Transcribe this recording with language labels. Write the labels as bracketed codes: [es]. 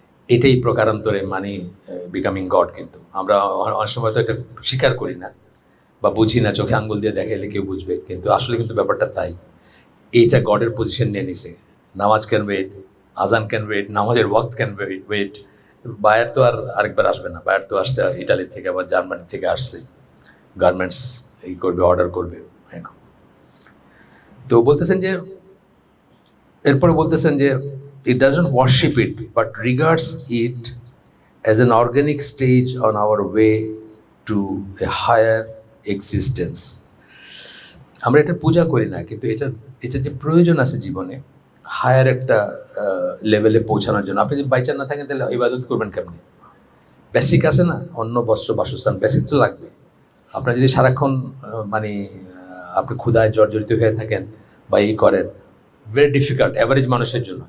[bn] এটাই প্রকারান্তরে মানি becoming god. কিন্তু আমরা অনেক সময় তো এটা স্বীকার করি না বা বুঝি না, চোখে আঙ্গুল দিয়ে দেখাইলে কেউ বুঝবে, কিন্তু আসলে কিন্তু ব্যাপারটা তাই। এইটা গডের পজিশন নিয়ে নিছে। নামাজ ক্যান ওয়েট, আজান ক্যান ওয়েট, নামাজের ওয়াক্ত ক্যান ওয়েট। বায়ার তো আর আরেকবার আসবে না, বায়ার তো আসছে ইটালি থেকে বা জার্মানি থেকে আসছে, গার্মেন্টস এই করবে, অর্ডার করবে এখন। তো বলতেছেন যে, এরপরে বলতেছেন যে [en] it doesn't worship it but regards it as an organic stage on our way to a higher existence. [bn] আমরা এটা পূজা করি না, কিন্তু এটা যে প্রয়োজন আছে জীবনে হায়ার একটা লেভেলে পৌঁছানোর জন্য। আপনি যদি বাইচার না থাকেন তাহলে ইবাদত করবেন কেমনি? বেসিক আছে না, অন্ন বস্ত্র বাসস্থান, বেসিক তো লাগবে। আপনার যদি সারাক্ষণ মানে আপনি ক্ষুধায় জর্জরিত হয়ে থাকেন বা এই করেন, ভেরি ডিফিকাল্ট অ্যাভারেজ মানুষের জন্য।